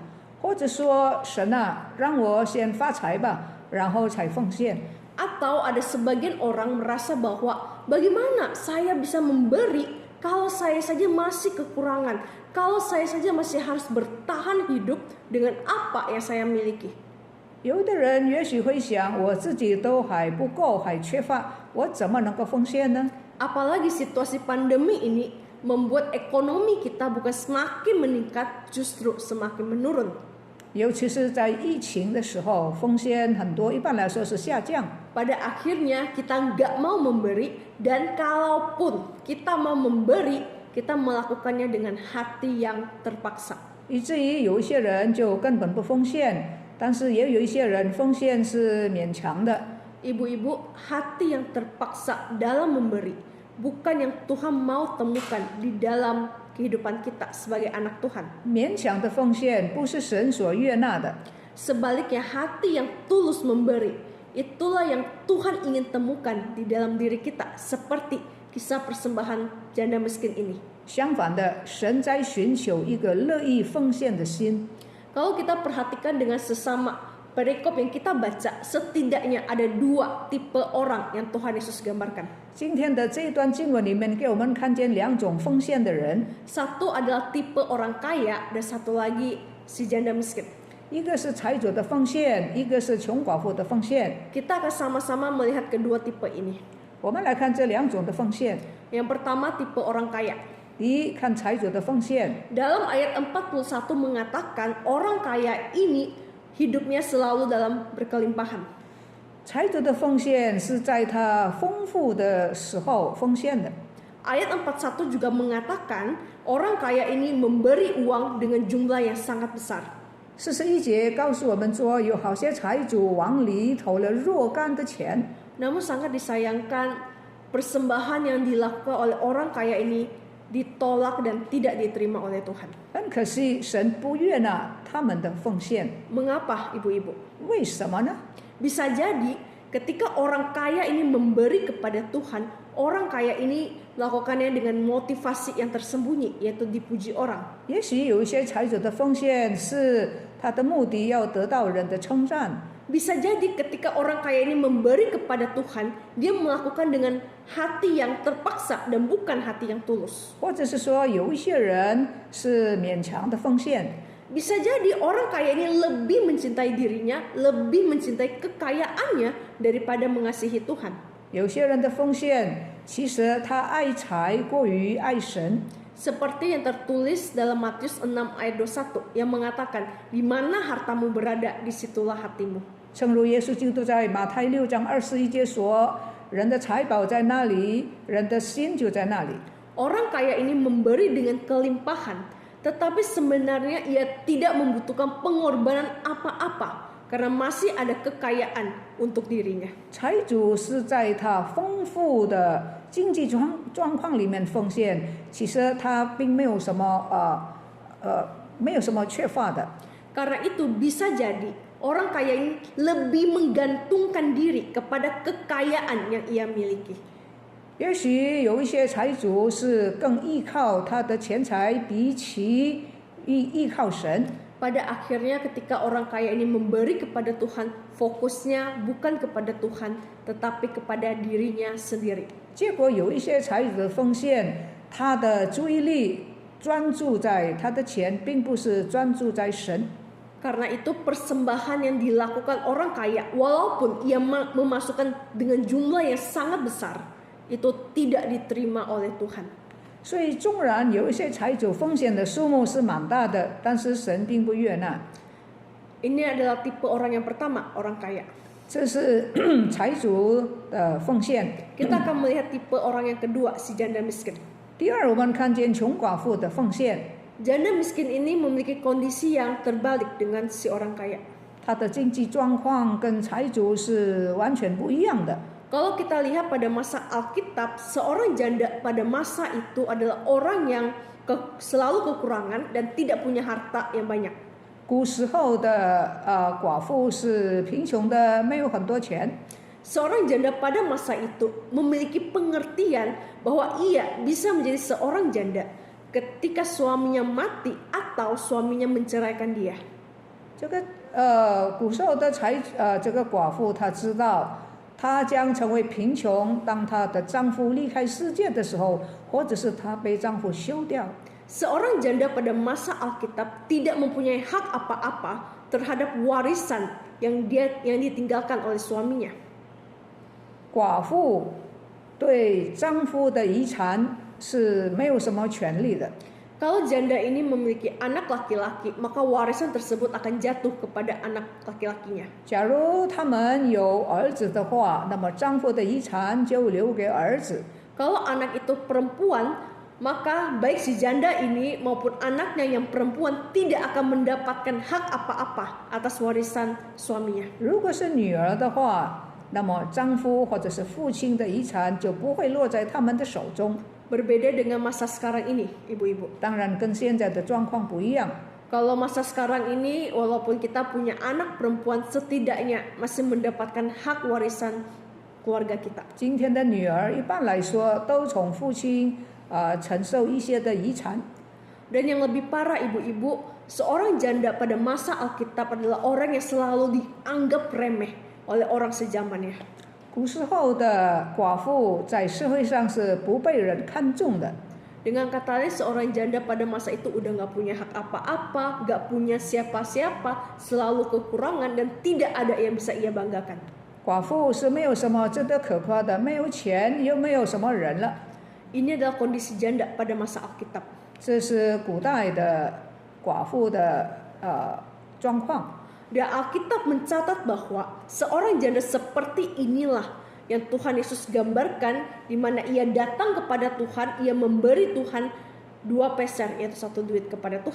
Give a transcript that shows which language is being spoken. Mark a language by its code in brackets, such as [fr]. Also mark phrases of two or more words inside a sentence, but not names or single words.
[zh] 或者说，神啊，让我先发财吧，然后才奉献。 [id] Atau ada sebagian orang merasa bahwa bagaimana saya bisa memberi kalau saya saja masih kekurangan, kalau saya saja masih harus bertahan hidup dengan apa yang saya miliki. [zh] 有的人也许会想，我自己都还不够，还缺乏，我怎么能够奉献呢？ [id] Apalagi situasi pandemi ini membuat ekonomi kita bukan semakin meningkat, justru semakin menurun. [zh] 尤其是在疫情的时候，奉献很多，一般来说是下降。 [id] Pada akhirnya kita nggak mau memberi, dan kalaupun kita mau memberi, kita melakukannya dengan hati yang terpaksa. [zh] 以至于有一些人就根本不奉献，但是也有一些人奉献是勉强的。 [id] Ibu-ibu, hati yang terpaksa dalam memberi bukan yang Tuhan mau temukan di dalam kehidupan kita sebagai anak Tuhan. [zh] 勉强的奉献不是神所悦纳的。 [id] Sebaliknya, hati yang tulus memberi, itulah yang Tuhan ingin temukan di dalam diri kita, seperti kisah persembahan janda miskin ini. [zh] 相反的，神在寻求一个乐意奉献的心。 [id] Kalau kita perhatikan dengan sesama perikop yang kita baca, setidaknya ada 2 tipe orang yang Tuhan Yesus gambarkan. [zh] 今天的这一段经文里面，给我们看见2种奉献的人， [id] Satu adalah tipe orang kaya dan satu lagi si janda miskin. [zh] 一个是财主的奉献，一个是穷寡妇的奉献。 [id] Kita akan sama-sama melihat kedua tipe ini. [zh] 我们来看这2种的奉献。 [id] Yang pertama tipe orang kaya. [zh] 第一，看财主的奉献。 [id] Dalam ayat 41 mengatakan orang kaya ini hidupnya selalu dalam berkelimpahan. [zh] 财主的奉献是在他丰富的时候奉献的。 [id] Ayat 41 juga mengatakan orang kaya ini memberi uang dengan jumlah yang sangat besar. [zh] 41 节告诉我们说，有好些财主往里投了若干的钱。 [id] Namun sangat disayangkan persembahan yang dilakukan oleh orang kaya ini ditolak dan tidak diterima oleh Tuhan. [zh] 很可惜，神不悦纳他们的奉献。 [id] Mengapa ibu-ibu? [zh] 为什么呢？ [id] Bisa jadi ketika orang kaya ini memberi kepada Tuhan, orang kaya ini melakukannya dengan motivasi yang tersembunyi, yaitu dipuji orang. [zh] 也许有一些财主的奉献是他的目的要得到人的称赞。 [id] Bisa jadi ketika orang kaya ini memberi kepada Tuhan, dia melakukan dengan hati yang terpaksa dan bukan hati yang tulus. [zh] 或者是说有一些人是勉强的奉献。 [id] Bisa jadi orang kaya ini lebih mencintai dirinya, lebih mencintai kekayaannya daripada mengasihi Tuhan. [zh] 有些人的奉献其实他爱财过于爱神。 [id] Seperti yang tertulis dalam Matius 6 ayat 21 yang mengatakan, di mana hartamu berada, disitulah hatimu. [zh] 正如耶稣基督在马太6章21节说：“人的财宝在那里，人的心就在那里。” [id] Orang kaya ini memberi dengan kelimpahan, tetapi sebenarnya ia tidak membutuhkan pengorbanan apa-apa karena masih ada kekayaan untuk dirinya. [zh] 财主是在他丰富的经济状况里面奉献，其实他并没有什么没有什么缺乏的。 [id] Karena itu bisa jadi orang kaya ini lebih menggantungkan diri kepada kekayaan yang ia miliki. [zh] 也许有一些财主是更依靠他的钱财，比起依靠神。 [id] Pada akhirnya ketika orang kaya ini memberi kepada Tuhan, fokusnya bukan kepada Tuhan, tetapi kepada dirinya sendiri. [zh] 结果有一些财主的奉献，他的注意力专注在他的钱，并不是专注在神。 [id] Karena itu persembahan yang dilakukan orang kaya, walaupun ia memasukkan dengan jumlah yang sangat besar, itu tidak diterima oleh Tuhan. [zh] 所以，纵然有一些财主奉献的数目是蛮大的，但是神并不悦纳。 [id] Ini adalah tipe orang yang pertama, orang kaya. [zh] 这是财主的奉献。 [id] Kita akan melihat tipe orang yang kedua, si janda miskin. [zh] 第二，我们看见穷寡妇的奉献， [id] Janda miskin ini memiliki kondisi yang terbalik dengan si orang kaya. [zh] 他的经济状况跟财主是完全不一样的。 [id] Kalau kita lihat pada masa Alkitab, seorang janda pada masa itu adalah orang yang selalu kekurangan dan tidak punya harta yang banyak. [zh] 古时候的寡妇是贫穷的，没有很多钱。 [id] Seorang janda pada masa itu memiliki pengertian bahwa ia bisa menjadi seorang janda ketika suaminya mati atau suaminya menceraikan dia. [zh] 这个古时候的这个寡妇，她知道她将成为贫穷，当她的丈夫离开世界的时候，或者是她被丈夫休掉。 [id] Seorang janda pada masa Alkitab tidak mempunyai hak apa-apa terhadap warisan yang ditinggalkan oleh suaminya. [zh] 寡妇对丈夫的遗产是没有什么权利的。 [id] Kalau janda ini memiliki anak laki-laki, maka warisan tersebut akan jatuh kepada anak laki-lakinya. [zh] 假如他们有儿子的话，那么丈夫的遗产就留给儿子。 [id] Kalau anak itu perempuan, maka baik si janda ini maupun anaknya yang perempuan tidak akan mendapatkan hak apa-apa atas warisan suaminya. [zh] 如果是女儿的话，那么丈夫或者是父亲的遗产就不会落在他们的手中。 [id] Berbeda dengan masa sekarang ini, ibu-ibu. [zh] 当然跟现在的状况不一样。 [id] Kalau masa sekarang ini, walaupun kita punya anak perempuan, setidaknya masih mendapatkan hak warisan keluarga kita. [zh] 今天的女儿一般来说都从父亲承受一些的遗产。 [id] Dan yang lebih parah ibu-ibu, seorang janda pada masa Alkitab adalah orang yang selalu dianggap remeh oleh orang sejamannya. [zh] 古时候的寡妇在社会上是不被人看重的， [id] Dengan kata lain, seorang janda pada masa itu udah gak punya hak apa-apa, gak punya siapa-siapa, selalu kekurangan dan tidak ada yang bisa ia banggakan. [zh] 寡妇是没有什么值得可夸的，没有钱又没有什么人了。 [id] Ini adalah kondisi janda pada masa Alkitab. [zh] 这是古代的寡妇的状况。 [id] Dan Alkitab mencatat bahwa seorang janda seperti inilah yang Tuhan Yesus gambarkan, di mana ia datang kepada Tuhan, ia memberi Tuhan 2 peser, yaitu 1 duit kepada Tuhan.